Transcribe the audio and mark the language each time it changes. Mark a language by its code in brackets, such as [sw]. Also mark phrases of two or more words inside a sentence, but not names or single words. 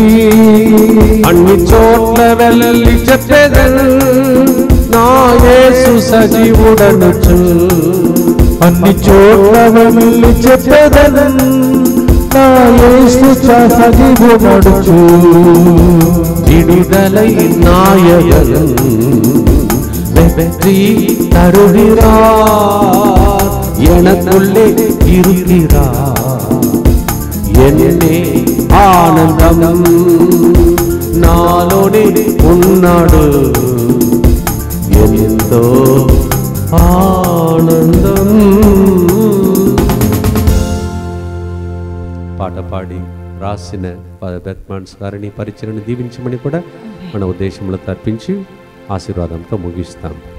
[te] అన్ని చోట్ల వెళ్ళి చెప్పేదను నా యేసు సజీవుడనుచు. అన్ని చోట్ల వెళ్ళి చెప్పేదను నా యేసు సజీవుడనుచు. [ta] விடுதலை நாயகன் வெற்றி தருகிறார், எனக்குள்ளே இருக்கிறார். [te] என்னே ఆనందం నాలోనే ఉన్నాడు, ఎంతో ఆనందం. పాట పాడి రాసిన బెత్మాన్స్ గారిని పరిచయను దీవించమని కూడా మన ఉద్దేశంలో తర్పించి ఆశీర్వాదంతో ముగిస్తాం.